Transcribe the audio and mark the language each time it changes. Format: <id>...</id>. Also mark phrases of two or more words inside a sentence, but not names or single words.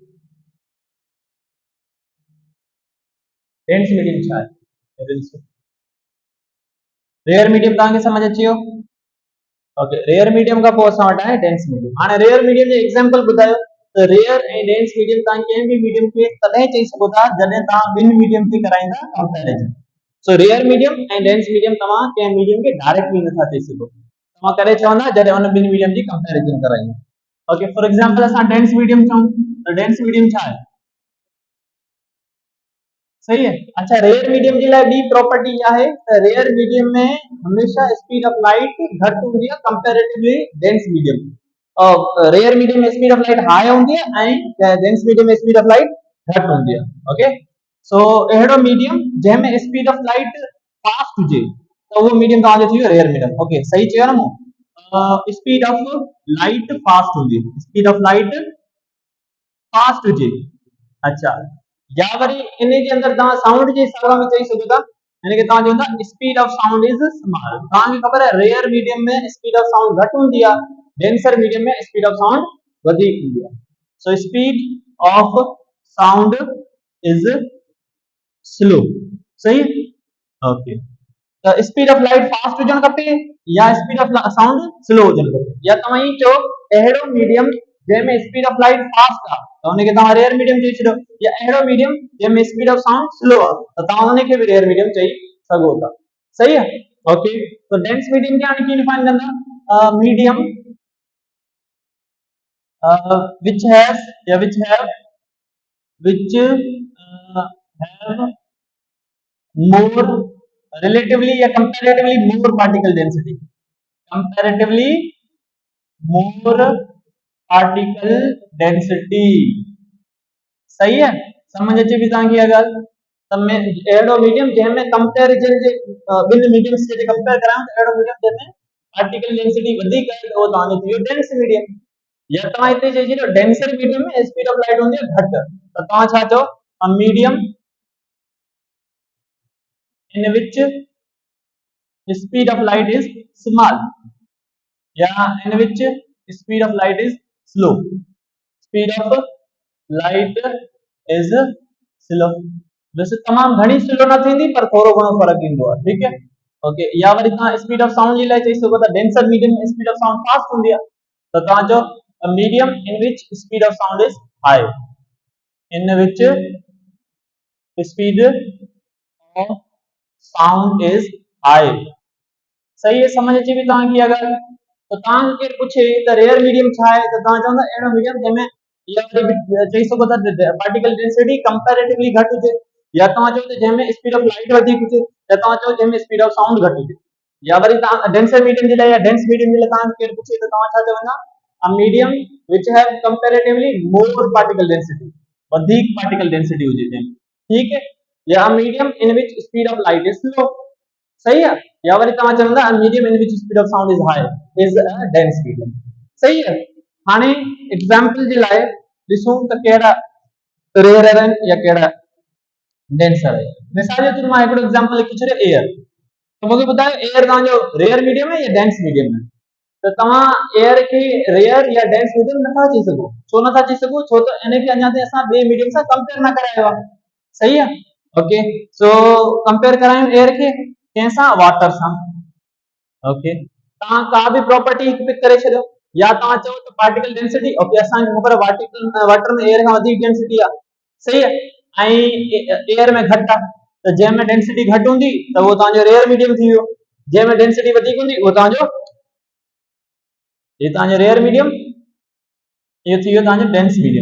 <en>dense medium</en> <sd>छा आहे?</sd> <en>rare medium</en> <sd>तव्हांखे समझ अची वियो? ओके,</sd> <en>rare medium</en> <sd>का पोइ असां वटि आहे</sd> <en>dense medium.</en> <sd>हाणे</sd> <en>rare medium</en> <sd>जो एग्जांपल ॿुधायो त रेयर ऐं</sd> <en>dense medium</en> <sd>तव्हां कंहिं बि मीडियम खे तॾहिं चई सघो था जॾहिं तव्हां ॿिनि मीडियम खे कराईंदा कंपैरिजन। सो</sd> <en>rare medium</en> <sd>ऐं</sd> <en>dense medium</en> <sd>तव्हां कंहिं मीडियम खे डायरेक्टली नथा चई सघो, तव्हां करे चवंदा जॾहिं उन ॿिनि मीडियम जी कंपैरिजन कराईंदा। ओके,</sd> <en>for example</en> <sd>असां</sd> <en>dense medium</en> <sd>चऊं त</sd> <en>dense medium</en> <sd>छा आहे?</sd> <hi>सही है।</hi> <sd>अच्छा,</sd> <en>rare medium</en> <sd>जी लाइ ॿी प्रॉपर्टी आहे त</sd> <en>rare medium</en> <sd>में हमेशा</sd> <en>speed of light</en> <sd>घटि हूंदी आहे</sd> <en>comparatively dense medium. rare medium</en> <sd>में</sd> <en>speed of light high</en> <sd>हूंदी आहे ऐं</sd> <en>dense medium</en> <sd>में</sd> <en>speed of light</en> <sd>घटि हूंदी आहे। ओके, सो अहिड़ो मीडियम जंहिंमें</sd> <en>speed of light fast</en> <sd>हुजे त उहो मीडियम तव्हांजो थी वियो</sd> <en>rare medium.</en> <sd>ओके, सही चयो न मूं?</sd> <en>speed of light fast</en> <sd>हुजे,</sd> <en>speed of light fast</en> <sd>हुजे। अच्छा, या वरी इन जे अंदरि तव्हां साउंड जे हिसाब में चई सघो था, यानी कि तव्हां चवंदा</sd> <en>speed of sound is small.</en> <sd>तव्हांखे ख़बर आहे</sd> <en>rare medium</en> <sd>में</sd> <en>speed of sound</en> <sd>घटि हूंदी आहे,</sd> <en>denser medium</en> <sd>में</sd> <en>speed of sound</en> <sd>वधीक हूंदी आहे। सो</sd> <en>speed of sound is slow,</en> <sd>सही। ओके, त</sd> <en>speed of light fast</en> <sd>हुजणु खपे या</sd> <en>speed of sound slow</en> <sd>हुजणु खपे, या तव्हां ई चओ अहिड़ो मीडियम जंहिंमें</sd> <en>speed of light fast</en> <sd>आहे त उनखे तव्हां</sd> <en>rare medium</en> <sd>चई छॾियो, या अहिड़ो मीडियम जंहिंमें</sd> <en>speed of sound slow</en> <sd>आहे त तव्हां उनखे बि</sd> <en>rare medium</en> <sd>चई सघो था, सही आहे। ओके, तो</sd> <en>dense medium</en> <sd>खे हाणे कीअं डिफाइन कंदा?</sd> <en>मीडियम which have more relatively या comparatively more particle density, comparatively more particle density,</en> <hi>सही है।</hi> <sd>समझ अचे भी तव्हांखे इहा ॻाल्हि? त में अहिड़ो मीडियम जंहिंमें कंपैरिजन जे ॿिनि मीडियम्स खे कंपेयर करायूं त अहिड़ो मीडियम जंहिंमें</sd> <en>particle density</en> <sd>वधीक आहे त उहो तव्हांजो थी वियो</sd> <en>dense medium.</en> <sd>या तव्हां हिते चई छॾियो</sd> <en>denser medium</en> <sd>में</sd> <en>speed of light</en> <sd>हूंदी आहे घटि, त तव्हां छा चओ?</sd> <en>a medium in which speed of light is small, या in which speed of light is slow. speed of light is slow,</en> <sd>वैसे तमाम घणी स्लो न थींदी पर थोरो घणो फर्क ईंदो आहे,</sd> <hi>ठीक है।</hi> <sd>ओके, या वरी तव्हां</sd> <en>speed of sound</en> <sd>जे लाइ चई सघो था</sd> <en>denser medium</en> <sd>में</sd> <en>speed of sound fast</en> <sd>हूंदी आहे त तव्हां चओ</sd> <en>a medium in which speed of sound is high, in which speed of sound is high,</en> <hi>सही है।</hi> <sd>समझ अची भी तव्हांखे इहा ॻाल्हि? तो तव्हांखे केरु पुछे त</sd> <en>rare medium</en> <sd>छा आहे त तव्हां चवंदा अहिड़ो मीडियम जंहिंमें या चई सघो था</sd> <en>particle density comparatively</en> <sd>घटि हुजे, या तव्हां चओ त जंहिंमें</sd> <en>speed of light</en> <sd>वधीक हुजे, या तव्हां चओ जंहिंमें</sd> <en>speed of sound</en> <sd>घटि हुजे। या वरी तव्हां</sd> <en>denser medium</en> <sd>जे लाइ या</sd> <en>dense medium</en> <sd>जे लाइ तव्हांखे केरु पुछे त तव्हां छा चवंदा?</sd> <en>A medium which have comparatively more particle density, अधिक particle density</en> <sd>हुजे जंहिंमें,</sd> <hi>ठीक है।</hi> <en>या medium in which speed of light is slow,</en> <hi>सही है।</hi> <en>या वरी तव्हां चवंदा medium in which speed of sound is high is a dense medium,</en> <hi>सही है।</hi> <sd>हाणे एग्जांपल जे लाइ ॾिसूं त कहिड़ा रेयर आहिनि या कहिड़ा डेंसर है। मिसाल जे तौर मां हिकिड़ो एग्जांपल लिखी छॾियो एयर। तो मूंखे ॿुधायो एयर तव्हांजो</sd> <en>rare medium</en> <sd>है या</sd> <en>dense medium</en> <sd>है? तो तव्हां एयर खे रेयर या</sd> <en>dense medium</en> <sd>नथा चई सघो। छो नथा चई सघो? छो त इन खे अञा ताईं असां ॿिए मीडियम सां कंपेयर न करायो आहे।</sd> <hi>सही है?</hi> <sd>ओके, सो कंपेयर करायूं एयर खे कंहिंसां? वाटर सां। ओके, तव्हां का भी</sd> <en>property pick</en> <sd>करे छॾियो, या तव्हां चओ त</sd> <en>particle density,</en> <sd>ओके असांखे ख़बर आहे वाटर में एयर खां वधीक डेंसिटी आहे।</sd> <hi>सही है?</hi> <sd>ऐं एयर में घटि आहे, त जंहिंमें डेंसिटी घटि हूंदी त उहो तव्हांजो</sd> <en>rare medium</en> <sd>थी वियो, जंहिंमें डेंसिटी वधीक हूंदी उहो तव्हांजो ये तव्हांजो</sd> <en>rare medium,</en> <sd>इहो थी वियो तव्हांजो</sd> <en>dense medium.</en>